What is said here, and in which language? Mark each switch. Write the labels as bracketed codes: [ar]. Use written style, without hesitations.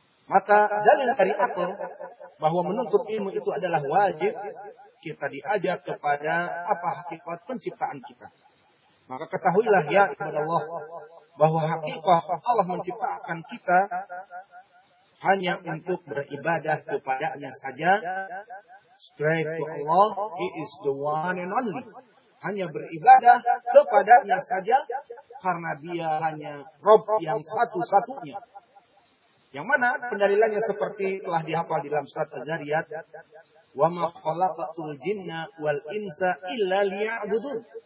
[id] Maka dalil dari akal bahwa menuntut ilmu itu adalah wajib, kita diajak kepada apa hakikat penciptaan kita. Maka ketahuilah [ar] ya ibadallah [id] bahwa hakikat Allah menciptakan kita hanya untuk beribadah kepada-Nya saja. [en] Straight to Allah, He is the one and only. [id] Hanya beribadah kepada-Nya saja karena Dia hanya Rabb yang satu-satunya. Yang mana pendalilannya seperti telah dihafal di dalam surat Az-Zariyat, [ar] wa ma khalaqatul jinna wal insa illa liya'budun.